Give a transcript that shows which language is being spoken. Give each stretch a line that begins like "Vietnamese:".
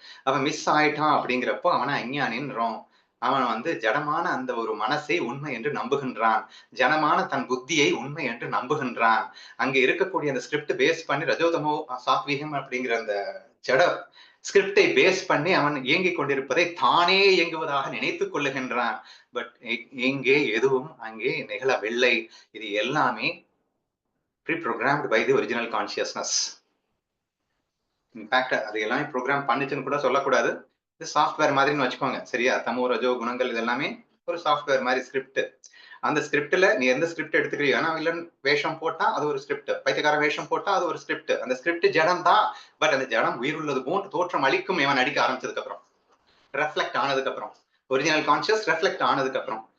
Tamil: அவன் மிஸ் ஆயிட்டான் அப்படிங்கிறப்போ அவனை அஞ்ஞானின்றோம். அவன் வந்து ஜடமான அந்த ஒரு மனசை உண்மை என்று நம்புகின்றான், ஜனமான தன் புத்தியை உண்மை என்று நம்புகின்றான். அங்க இருக்கக்கூடிய அந்த ஸ்கிரிப்ட் பேஸ் பண்ணி ரஜோதமோ சாத்வீகம் அப்படிங்கிற அந்த ஜட ஸ்கிரிப்டை பேஸ் பண்ணி அவன் இயங்கிக் கொண்டிருப்பதை தானே இயங்குவதாக நினைத்துக் கொள்ளுகின்றான். பட் இங்கே எதுவும் அங்கே நிகழவில்லை. இது எல்லாமே
English: pre-programmed by the original consciousness.
Tamil: In fact அது எல்லாமே ப்ரோக்ராம் பண்ணிச்சுன்னு கூட சொல்லக்கூடாது. இது சாஃப்ட்வேர் மாதிரின்னு வச்சுக்கோங்க. சரியா? தமோ ரஜோ குணங்கள் இது எல்லாமே ஒரு சாஃப்ட்வேர் மாதிரி ஸ்கிரிப்ட். அந்த ஸ்கிரிப்ட்ல நீ எந்த ஸ்கிரிப்ட் எடுத்துக்கிறியோ, ஏன்னா வில்லன் வேஷம் போட்டா அது ஒரு ஸ்கிரிப்ட், பைத்தியக்கார வேஷம் போட்டா அது ஒரு ஸ்கிரிப்ட். அந்த ஸ்கிரிப்ட் ஜடம் தான், பட் அந்த ஜடம் உயிருள்ளது போன்று தோற்றம் அளிக்கும் இவன் நடிக்க ஆரம்பிச்சதுக்கு அப்புறம், ரெஃப்ளெக்ட் ஆனதுக்கு அப்புறம், ஒரிஜினல் கான்சியஸ் ரெஃப்ளெக்ட் ஆனதுக்கு அப்புறம்.